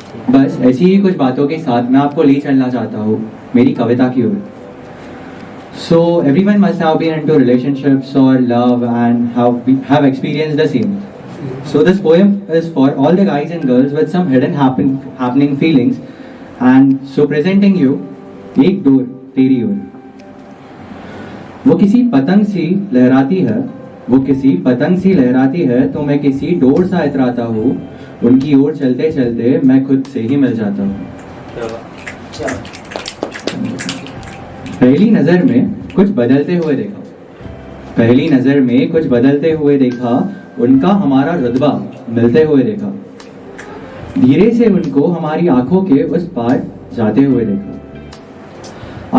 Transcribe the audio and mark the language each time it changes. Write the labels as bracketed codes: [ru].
[hi] बस ऐसी ही कुछ बातों के साथ मैं आपको ले चलना चाहता हूँ मेरी कविता की ओर। [en] So everyone must have been into relationships or love and have experienced the same. So this poem is for all the guys and girls with some hidden happening feelings, and so presenting you [hi] एक door तेरी ओर। वो किसी पतंग सी लहराती है, वो किसी पतंग सी लहराती है, तो मैं किसी डोर सा इतराता हूँ, उनकी ओर चलते चलते मैं खुद से ही मिल जाता हूँ। पहली नजर में कुछ बदलते हुए देखा, पहली नजर में कुछ बदलते हुए देखा, उनका हमारा रुतबा मिलते हुए देखा, धीरे से उनको हमारी आंखों के उस पार जाते हुए देखा।